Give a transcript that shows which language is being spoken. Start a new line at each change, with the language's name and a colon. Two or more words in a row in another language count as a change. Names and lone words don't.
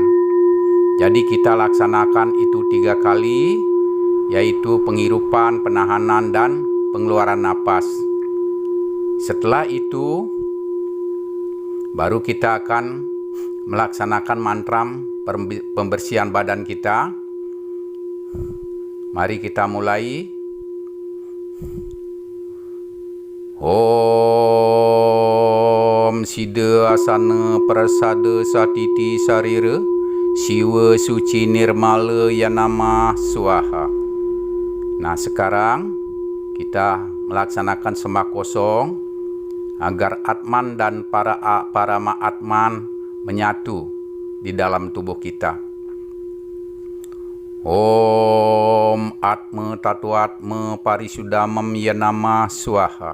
Indonesian: Jadi kita laksanakan itu 3 kali, yaitu penghirupan, penahanan, dan pengeluaran napas. Setelah itu baru kita akan melaksanakan mantra pembersihan badan kita. Mari kita mulai.
Sanskrit: Om Sida Asana Prasada Satiti Sarira Siwa Suci Nirmala Yanama Swaha.
Indonesian: Nah, sekarang kita melaksanakan sembah kosong agar Atman dan para Atman menyatu di dalam tubuh kita.
Sanskrit: Om Atma Tatuatma Parisudamam Yanama Swaha.